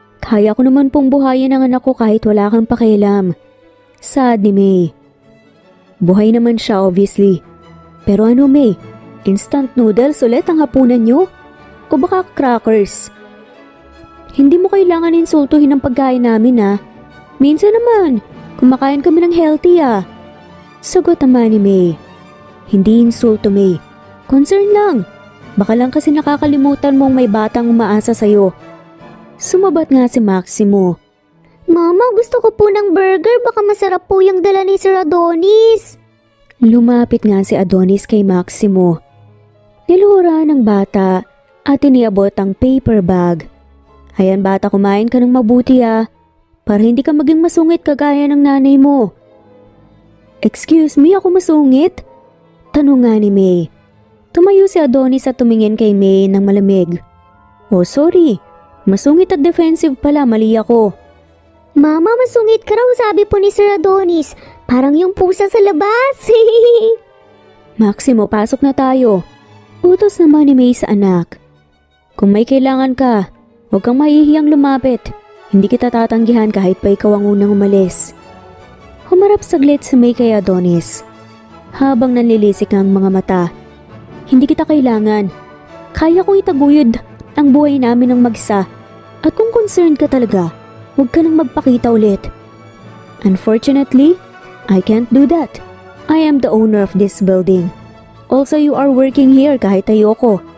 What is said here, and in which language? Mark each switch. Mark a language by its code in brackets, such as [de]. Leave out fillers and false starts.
[tl] Kaya ko naman pong buhayin ang anak ko kahit wala kang pakialam. Sad ni May. Buhay naman siya obviously. Pero ano May? Instant noodles ulit ang hapunan nyo? O baka crackers? Hindi mo kailangan insultuhin ang pagkain namin Minsan naman, kumakain kami ng healthy Sagot naman ni May. Hindi insulto May. Concern lang. Baka lang kasi nakakalimutan mong may batang umaasa sa'yo. Sumabat nga si Maximo. Mama, gusto ko po ng burger. Baka masarap po yung dala ni Sir Adonis. Lumapit nga si Adonis kay Maximo. Nilura ng bata at iniabot ang paper bag. Ayan bata, kumain ka ng mabuti para hindi ka maging masungit kagaya ng nanay mo. Excuse me, ako masungit? Tanong nga ni May. Tumayo si Adonis at tumingin kay May ng malamig. Oh sorry, masungit at defensive pala, mali ako. Mama, masungit ka raw sabi po ni Sir Adonis. Parang yung pusa sa labas. Maximo, pasok na tayo. Utos naman ni May sa anak. Kung may kailangan ka, huwag kang mahihiyang lumapit. Hindi kita tatanggihan kahit pa ikaw ang unang umalis. Humarap saglit si May kay Adonis. Habang nanlilisik ang mga mata. Hindi kita kailangan. Kaya kong itaguyod ang buhay namin ng mag-isa. At kung concerned ka talaga, huwag ka nang magpakita ulit. [en] Unfortunately, I can't do that. I am the owner of this building. Also, you are working here [tl] kahit ayoko.